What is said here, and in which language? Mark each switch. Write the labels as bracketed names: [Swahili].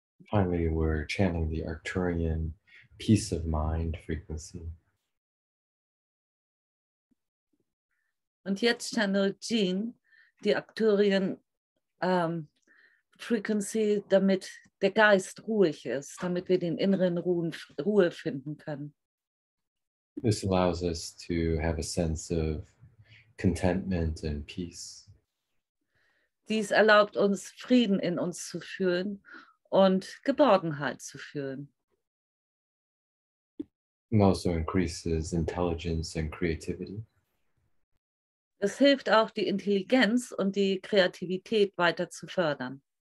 [English] Finally, we're channeling the Arcturian peace of mind frequency. [German] Und jetzt channelt Jean die Arcturian Frequency, damit der Geist ruhig ist, damit wir den inneren Ruhe finden können. [English] This allows us to have a sense of contentment and peace. [German] Dies erlaubt uns, Frieden in uns zu fühlen und Geborgenheit zu fühlen. [English] It also increases intelligence and creativity. [German] Es hilft auch, die Intelligenz und die Kreativität weiter zu fördern.